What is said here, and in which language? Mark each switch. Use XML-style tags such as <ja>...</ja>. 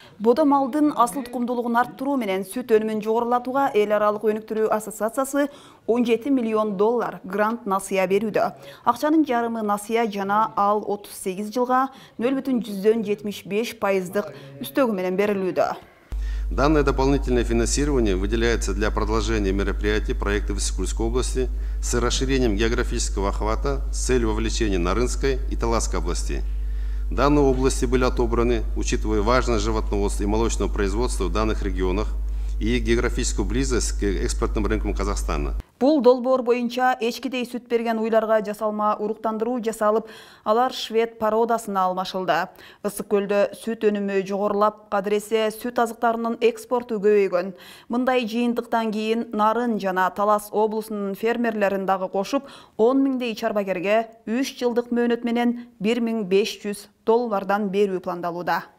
<ky>Бода малдын асыл тукумдуулугун арттыруу менен сүт өнүмүн жогорулатууга эл аралык өнүктүрүү ассоциациясы 17 миллион доллар грант насыя берүүдө. Акчанын жарымы насыя жана ал 38 жылга 0,75% үстөгү менен берилүүдө.</ky> <ru>Данное дополнительное финансирование выделяется для продолжения мероприятий проекта в Иссык-Кульской области с расширением географического охвата с целью вовлечения Нарынской и Таласской областей. Данные области были отобраны, учитывая важность животноводства и молочного производства в данных регионах и географическую близость к экспортным рынкам Казахстана.</ru> <ky>Бул долбоор боюнча эчкидей сүт берген уйларга жасалма уруктандыруу жасалып, алар швед породасына алмашылды. Ысык көлдө сүт өнүмү жогорулап, кадыресе сүт азыктарынын экспорту көбөйгөн. Мындай жыйынтыктан кийин Нарын жана Талас облусунун фермерлерин дагы кошуп, 10 миңдей чарбагерге 3 жылдык мөөнөт менен 1500 доллардан берүү пландалууда.</ky>